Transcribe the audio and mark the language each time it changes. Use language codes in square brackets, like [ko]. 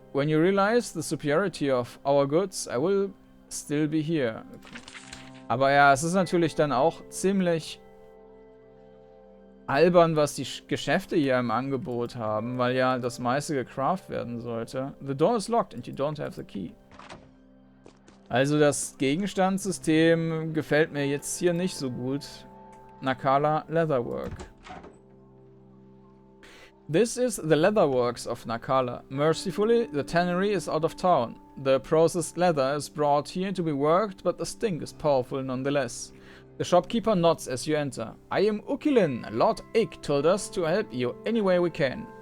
[en] When you realize the superiority of our goods, I will still be here. [de] Aber ja, es ist natürlich dann auch ziemlich albern, was die Geschäfte hier im Angebot haben, weil ja das meiste gecraft werden sollte. [en] The door is locked and you don't have the key. [de] Also das Gegenstandssystem gefällt mir jetzt hier nicht so gut. [en] Nacala Leatherwork. This is the leatherworks of Nacala. Mercifully, the tannery is out of town. The processed leather is brought here to be worked, but the stink is powerful nonetheless. The shopkeeper nods as you enter. I am Ukilin. Lord Ake told us to help you any way we can.